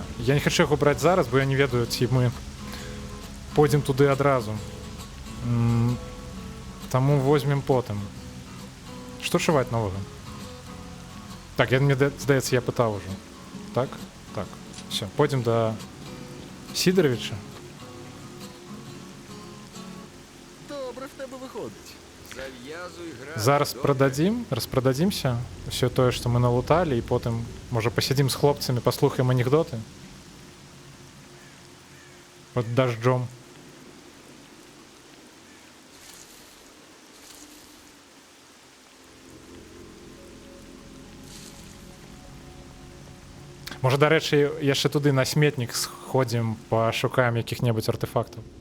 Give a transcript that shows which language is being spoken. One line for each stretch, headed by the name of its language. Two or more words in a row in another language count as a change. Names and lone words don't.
Belarusian: Я не хачу яго браць зараз, бо я не ведаю, ці мы пойдзем туды адразу. Таму возьмем потым. Што чуваць новага? Так, мне здаецца, я пытаў ужо. Так? Так. Все, пойдзем да Сідаровича.
Ukrainian: Добре в тебе виходить. Зав'язуй грати.
Belarusian: Зараз распрададзімся ўсё тое, што мы налуталі, і потым, можа, пасядзім з хлопцамі, паслухаем анекдоты. Под дажджом. Можа, дарэчы, яшчэ туды на сметнік сходзім, пашукаем якіх-небудзь артефактаў.